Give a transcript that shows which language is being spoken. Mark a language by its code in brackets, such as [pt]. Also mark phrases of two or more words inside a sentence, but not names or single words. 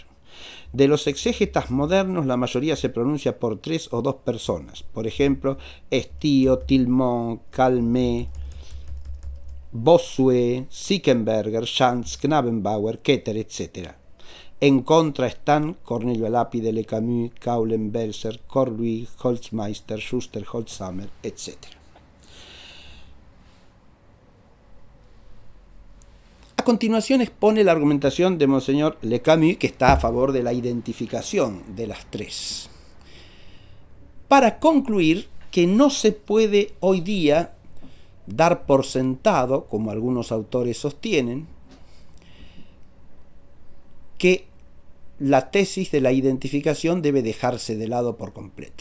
[es] De los exégetas modernos, la mayoría se pronuncia por tres o dos personas, por ejemplo, Estío, Tilmont, Calmet, Bossuet, Sickenberger, Schanz, Knabenbauer, Keter, etc. En contra están Cornelio Lápide, Le Camus, Kaulen, Belser, Corluy, Holzmeister, Schuster, Holzhammer, etc. A continuación expone la argumentación de Monseñor Le Camus, que está a favor de la identificación de las tres, para concluir que no se puede hoy día dar por sentado, como algunos autores sostienen, que la tesis de la identificación debe dejarse de lado por completo.